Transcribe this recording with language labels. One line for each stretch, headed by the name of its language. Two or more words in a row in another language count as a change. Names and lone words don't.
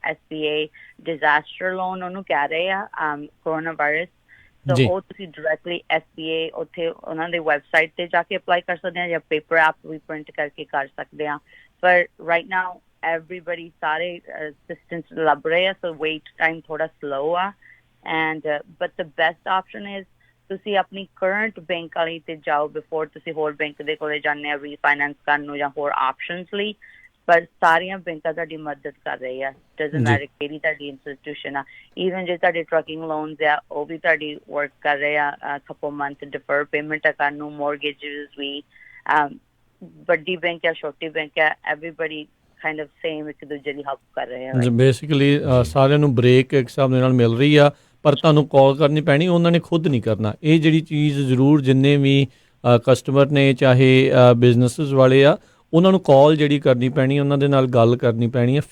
Punjabi: SBA
English: disaster loan
Punjabi: ਉਹਨੂੰ ਕਹਿ ਰਹੇ ਆ,
English: coronavirus.
Punjabi: ਸੋ ਉਹ ਤੁਸੀਂ ਡਾਇਰੈਕਟਲੀ SBA ਉੱਥੇ ਉਹਨਾਂ ਦੇ ਵੈਬਸਾਈਟ ਤੇ ਜਾ ਕੇ ਅਪਲਾਈ ਕਰ ਸਕਦੇ ਆ, ਜਾਂ
English: paper app
Punjabi: ਵੀ ਪ੍ਰਿੰਟ ਕਰਕੇ ਕਰ ਸਕਦੇ ਆ। ਪਰ
English: right now everybody
Punjabi: ਸਾਰੇ assistance ਲੱਭ ਰਹੇ ਆ,
English: so wait time ਥੋੜਾ slow ਆ। and but the best option is
Punjabi: ਤੁਸੀਂ ਆਪਣੀ
English: current bank
Punjabi: ਵਾਲੀ ਤੇ ਜਾਓ ਬਿਫੋਰ ਤੁਸੀਂ ਹੋਰ ਬੈਂਕ ਦੇ ਕੋਲੇ ਜਾਂਦੇ ਆ ਰੀਫਾਈਨੈਂਸ ਕਰਨ ਨੂੰ ਜਾਂ ਹੋਰ ਆਪਸ਼ਨਸ ਲਈ। ਪਰ ਸਾਰੀਆਂ ਬੈਂਕਾਂ ਤੁਹਾਡੀ ਮਦਦ ਕਰ ਰਹੀ ਆ,
English: doesn't matter
Punjabi: ਕਿਹੜੀ ਤੁਹਾਡੀ ਇੰਸਟੀਟਿਊਸ਼ਨ ਆ। ਈਵਨ ਜੇ ਤੁਹਾਡੇ
English: trucking loans
Punjabi: ਆ, ਉਹ ਵੀ ਤੁਹਾਡੀ ਵਰਕ ਕਰ ਰਹੇ ਆ,
English: couple month defer payment
Punjabi: ਕਰਨ ਨੂੰ,
English: ਮੋਰਗੇਜਸ ਵੀ।
Punjabi: ਵੱਡੀ ਬੈਂਕ ਆ, ਛੋਟੀ ਬੈਂਕ ਆ,
English: everybody kind of same,
Punjabi: ਇੱਕ ਦੂਜੇ ਦੀ ਹੈਲਪ ਕਰ ਰਹੇ ਆ। ਬੇਸਿਕਲੀ ਸਾਰਿਆਂ ਨੂੰ ਬ੍ਰੇਕ ਇੱਕ ਹਿਸਾਬ ਦੇ ਨਾਲ ਮਿਲ ਰਹੀ ਆ, ਪਰ ਤੁਹਾਨੂੰ ਕਾਲ ਕਰਨੀ ਪੈਣੀ, ਉਹਨਾਂ ਨੇ ਖੁਦ ਨਹੀਂ ਕਰਨਾ। ਇਹ ਜਿਹੜੀ ਚੀਜ਼ ਜ਼ਰੂਰ ਜਿੰਨੇ ਵੀ ਕਸਟਮਰ ਨੇ, ਚਾਹੇ ਬਿਜ਼ਨਸਿਸ ਵਾਲੇ ਆ, ਉਹਨਾਂ ਨੂੰ ਕਾਲ ਜਿਹੜੀ ਕਰਨੀ ਪੈਣੀ, ਉਹਨਾਂ ਦੇ ਨਾਲ ਗੱਲ ਕਰਨੀ ਪੈਣੀ ਹੈ।